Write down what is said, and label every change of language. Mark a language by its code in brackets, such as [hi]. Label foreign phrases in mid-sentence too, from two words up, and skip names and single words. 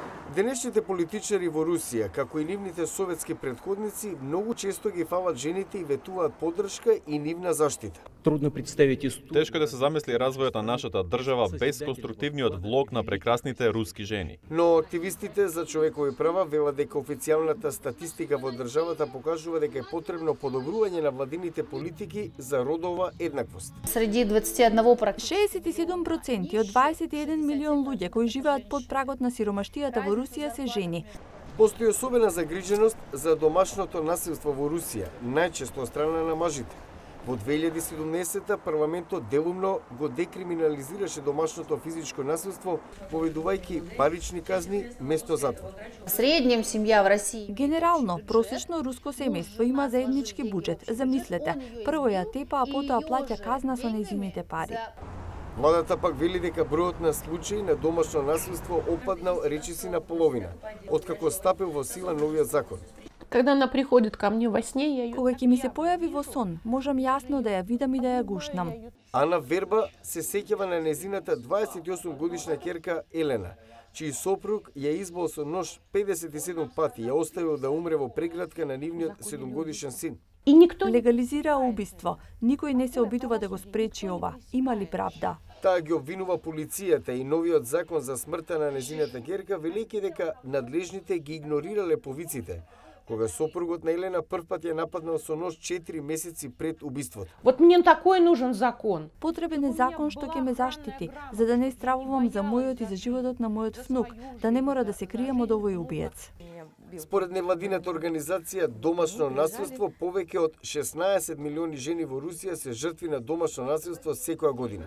[mk] Денешните политичари во Русија, како и нивните советски претходници, многу често ги фалат жените и ветуваат поддршка и нивна заштита. [ru] Трудно представити историю. [mk] Тешко да се замисли развојот на нашата држава без конструктивниот влог на прекрасните руски жени. Но активистите за човекови права велат дека официјалната статистика во државата покажува дека е потребно подобрување на владините политики за родова еднаквост. [ru] Среди 21%. [mk] 67% од 21 милион луѓе кои живеат под прагот на сиромаштијата во Русија се жени. Постои особена загриженост за домашното насилство во Русија, најчесто од страна на мажите. Во 2017 парламентот делумно го декриминализираше домашното физичко насилство, поведувајќи парични казни место затвор. [ru] В среднем семја во России. [mk] Генерално, просечно руско семејство има заеднички буџет. Замислете, прво ја тепа, а потоа плаќа казна со нејзините пари. Владата пак вели дека бројот на случаи на домашно насилство опаднал речиси на половина, откако стапил во сила новиот закон. [ru] Когда она приходит ко мне во сне, я её... [mk] Кога ќе ми се појави во сон, можам јасно да ја видам и да ја гушнам. Ана Верба се сеќава на незината 28 годишна ќерка Елена, чиј сопруг ја избол со нож 57 пати и ја оставил да умре во преградка на нивниот 7-годишен син. [ru] И никто [mk] Легализира убиство. Никој не се обидува да го спречи ова. Има ли правда? Таа ги обвинува полицијата и новиот закон за смртта на незината ќерка, велејќи дека надлежните ги игнорирале повиците, кога сопругот на Елена првпат ја нападнал со нож 4 месеци пред убиството. [ru] Вот мне такой нужен закон. [mk] Потребен е закон што ќе ме заштити, за да не стравувам за мојот и за животот на мојот внук, да не мора да се крием од овој убиец. Според невладината организација Домашно насилство, повеќе од 16 милиони жени во Русија се жртви на домашно насилство секоја година.